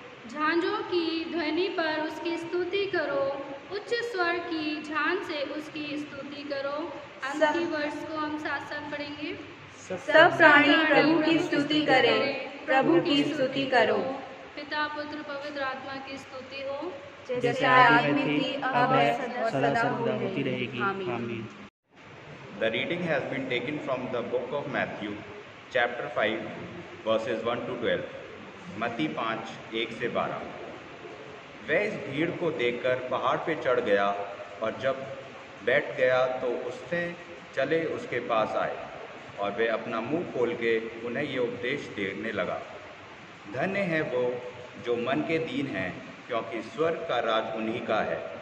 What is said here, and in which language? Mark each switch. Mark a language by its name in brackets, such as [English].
[Hindi] झांझों की ध्वनि पर उसकी स्तुति करो, उच्च स्वर की झांझ से उसकी स्तुति करो। अंत की वर्ष को हम साथ साथ पढ़ेंगे। सब प्राणी प्रभु की स्तुति करे, प्रभु की स्तुति करो। पिता पुत्र पवित्र आत्मा की स्तुति हो, जैसे आदि में थी, अब है, सदा होती रहेगी। आमीन। [English] The reading has been taken from the book of Matthew, chapter 5, verses 1 to 12. [Hindi] मत्ती 5, 1 से 12। वह इस भीड़ को देखकर पहाड़ पे चढ़ गया, और जब बैठ गया तो उससे चले उसके पास आए, और वे अपना मुंह खोल के उन्हें ये उपदेश देने लगा। धन्य है वो जो मन के दीन हैं, क्योंकि स्वर्ग का राज उन्हीं का है।